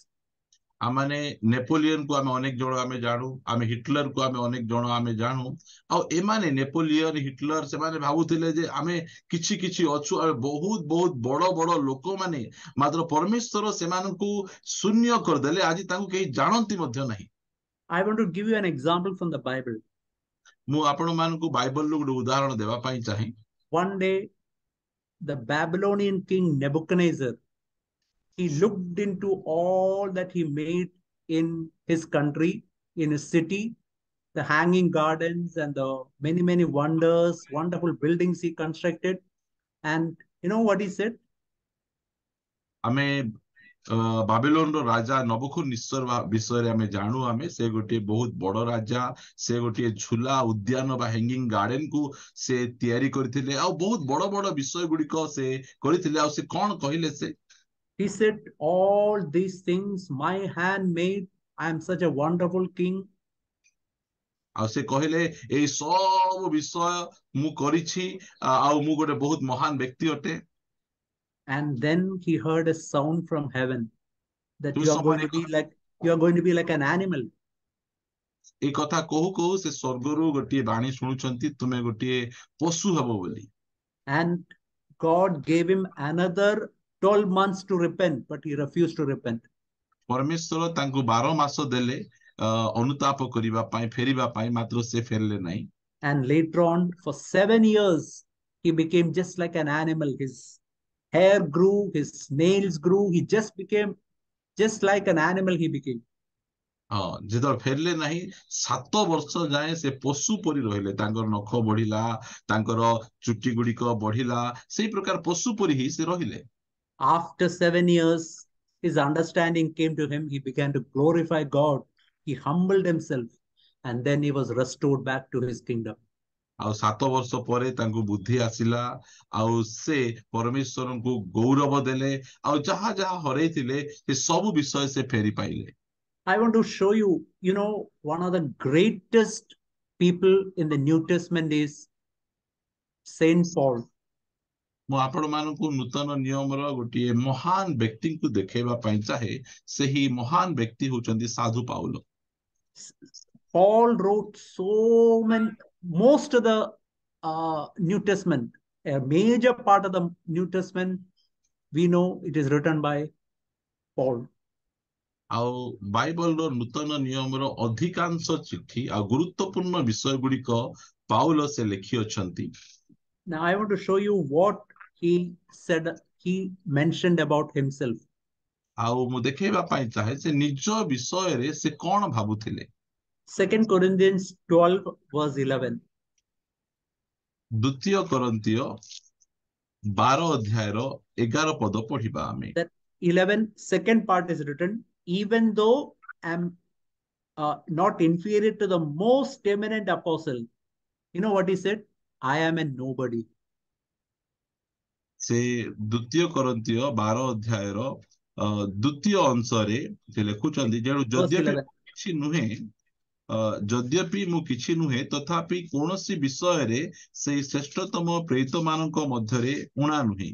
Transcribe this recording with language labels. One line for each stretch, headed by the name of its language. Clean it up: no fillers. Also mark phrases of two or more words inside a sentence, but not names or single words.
Odia: ଆମମାନେ ନେପୋଲିୟନ କୁ ଆମେ ଅନେକ ଜଣ ଆମେ ଜାଣୁ, ଆମେ ହିଟଲର କୁ ଆମେ ଅନେକ ଜଣ ଆମେ ଜାଣୁ। ଆଉ ଏମାନେ ନେପୋଲିୟନ, ହିଟଲର, ସେମାନେ ଭାବୁଥିଲେ ଯେ ଆମେ କିଛି ଅଛୁ, ଆମେ ବହୁତ ବଡ ବଡ ଲୋକମାନେ, ମାତ୍ର ପରମେଶ୍ୱର ସେମାନଙ୍କୁ ଶୂନ୍ୟ କରିଦେଲେ। ଆଜି ତାଙ୍କୁ କେହି ଜାଣନ୍ତି ମଧ୍ୟ ନାହିଁ।
English: I want to give you an example from the Bible.
Odia: ମୁଁ ଆପଣ ମାନଙ୍କୁ ବାଇବଲରୁ ଗୋଟେ ଉଦାହରଣ ଦେବା ପାଇଁ ଚାହେଁ।
English: One day, the Babylonian king Nebuchadnezzar, he looked into all that he made in his country, in his city, the hanging gardens and the many wonders, wonderful buildings he constructed. And you know what he said?
Odia: ଆମେ ବାବିଲୋନର ରାଜା ନବୁକଦନେସ୍ସର ବିଷୟରେ ଆମେ ଜାଣୁ। ଆମେ ସେ ଗୋଟିଏ ବହୁତ ବଡ ରାଜା, ସେ ଗୋଟିଏ ଝୁଲା ଉଦ୍ୟାନ ବା
English: hanging garden
Odia: କୁ ସେ ତିଆରି କରିଥିଲେ, ଆଉ ବହୁତ ବଡ ବଡ ବିଷୟ ଗୁଡିକ ସେ କରିଥିଲେ। ଆଉ ସେ କଣ କହିଲେ?
English: He said, all these things my hand made. I am such a wonderful king.
Odia: ଆଉ ସେ କହିଲେ ଏଇ ସବୁ ବିଷୟ ମୁଁ କରିଛି, ଆଉ ମୁଁ ଗୋଟେ ବହୁତ ମହାନ ବ୍ୟକ୍ତି ଅଟେ।
English: And then he heard a sound from heaven that
Odia: ତୁମ
English: you are going to
Odia: ସମୟରେ
English: be like an animal.
Odia: ଏଇ କଥା କହୁ କହୁ ସେ ସ୍ୱର୍ଗରୁ ଗୋଟିଏ ବାଣୀ ଶୁଣୁଛନ୍ତି, ତୁମେ ଗୋଟିଏ ପଶୁ ହେବ ବୋଲି।
English: And God gave him another 12 months to repent, but he refused to repent.
Odia: ପରମେଶ୍ୱର ତାଙ୍କୁ 12 ମାସ ଦେଲେ ଅନୁତାପ କରିବା ପାଇଁ, ଫେରିବା ପାଇଁ, ମାତ୍ର ସେ ଫେରିଲେ ନାହିଁ।
English: And later on, for 7 years, he became just like an animal. His hair grew, his nails grew. He just became just like an animal, he became.
Odia: ହଁ, ଯେତେବେଳେ ଫେରିଲେ ନାହିଁ, 7 ବର୍ଷ ଯାଏ ସେ ପଶୁ ପରି ରହିଲେ। ତାଙ୍କର ନଖ ବଢିଲା, ତାଙ୍କର ଚୁଟି ଗୁଡିକ ବଢିଲା, ସେଇ ପ୍ରକାର ପଶୁ ପରି ହିଁ ସେ ରହିଲେ।
English: After 7 years, his understanding came to him. He began to glorify God. He humbled himself, and then he was restored back to his kingdom.
Odia: ଆଉ 7 ବର୍ଷ ପରେ ତାଙ୍କୁ ବୁଦ୍ଧି ଆସିଲା, ଆଉ ସେ ପରମେଶ୍ୱରଙ୍କୁ ଗୌରବ ଦେଲେ, ଆଉ ଯାହା ଯାହା ହରେଇଥିଲେ ସେ ସବୁ ବିଷୟ ସେ ଫେରି ପାଇଲେ।
English: I want to show you, one of the greatest people in the New Testament is Saint Paul.
Odia: ମୁଁ ଆପଣ ମାନଙ୍କୁ ନୂତନ ନିୟମର ଗୋଟିଏ ମହାନ ବ୍ୟକ୍ତିଙ୍କୁ ଦେଖେଇବା ପାଇଁ ଚାହେ। ସେହି ମହାନ ବ୍ୟକ୍ତି ହଉଛନ୍ତି ସାଧୁ ପାଉଲ।
English: Paul wrote most of the New Testament, a major part of the New Testament, we know it is written by Paul.
Odia: ଆଉ ବାଇବଲର ନୂତନ ନିୟମର ଅଧିକାଂଶ ଚିଠି ଆଉ ଗୁରୁତ୍ୱପୂର୍ଣ୍ଣ ବିଷୟ ଗୁଡିକ ପାଉଲ ସେ ଲେଖିଅଛନ୍ତି।
English: Now I want to show you what he said, he mentioned about himself.
Odia: ଆଉ ମୁଁ ଦେଖେଇବା ପାଇଁ ଚାହେ ସେ ନିଜ ବିଷୟରେ ସେ କଣ ଭାବୁଥିଲେ।
English: 2 Corinthians 12 verse 11.
Odia: ଦ୍ୱିତୀୟ କରନ୍ତୀୟ 12 ଅଧ୍ୟାୟର 11 ପଦ ପଢିବା ଆମେ।
English: That 11 second part is written, even though I'm not inferior to the most eminent apostle. You know what he said? I am a nobody.
Odia: ସେ ଦ୍ୱିତୀୟ କରନ୍ତୀୟ 12 ଅଧ୍ୟାୟର ଦ୍ୱିତୀୟ ଅଂଶରେ ସେ ଲେଖୁଛନ୍ତି, ଯେଣୁ ଯଦ୍ୟପି ମୁଁ କିଛି ନୁହେଁ, ତଥାପି କୌଣସି ବିଷୟରେ ସେଇ ଶ୍ରେଷ୍ଠତମ ପ୍ରେରିତ ମାନଙ୍କ ମଧ୍ୟରେ ଊଣା ନୁହେଁ।